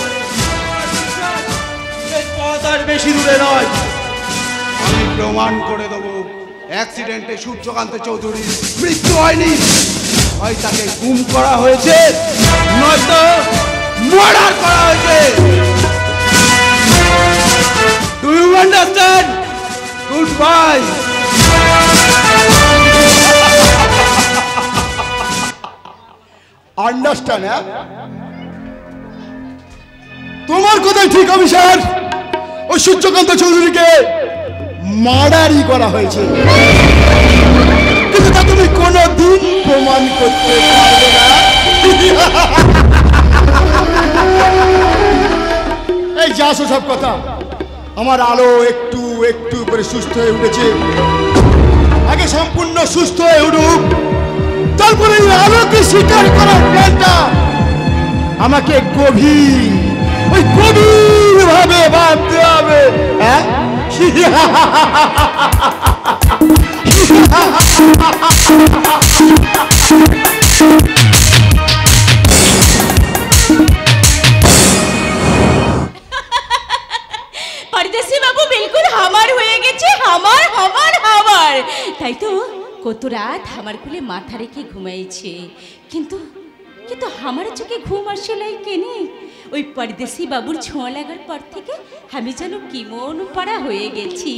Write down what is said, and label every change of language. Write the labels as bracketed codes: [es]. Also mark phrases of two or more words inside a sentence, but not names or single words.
[bn] এই পথ আর বেশি দূরে নয়। আমি প্রমাণ করে দেবো অ্যাক্সিডেন্টে সূর্যকান্ত চৌধুরীর মৃত্যু হয়নি। হয় তাকে গুম করা হয়েছে, নয়তো মার্ডার করা হয়েছে। [en] do you understand? good bye. আন্ডারস্ট্যান্ড? [bn] তোমার কথাই ঠিক অফিসার, ওই সূর্যকান্ত চৌধুরীকে মার্ডারই করা হয়েছে, কিন্তু তা তুমি কোনোদিন প্রমাণ করতে পারবে না। এই যা সব কথা, আমার আলো একটু একটু করে সুস্থ হয়ে উঠেছে, আগে সম্পূর্ণ সুস্থ হয়ে উঠুক, তারপরে এই আলোকে স্বীকার করার প্ল্যানটা আমাকে গভীর ভাবে ভাবতে হবে। হ্যাঁ, [bho] परदेसी बाबू बिल्कुल हमार [bn] হয়ে গেছে, [bho] हमार हमार हमार। [bn] তাই তো কত রাত আমার কোলে মাথা রেখে ঘুমাইছে, কিন্তু কিন্তু আমার চোখে ঘুম আসে নাই কেনে। ওই পরদেশি বাবুর ছোঁয়া লাগার পর থেকে আমি যেন কেমন পাড়া হয়ে গেছি।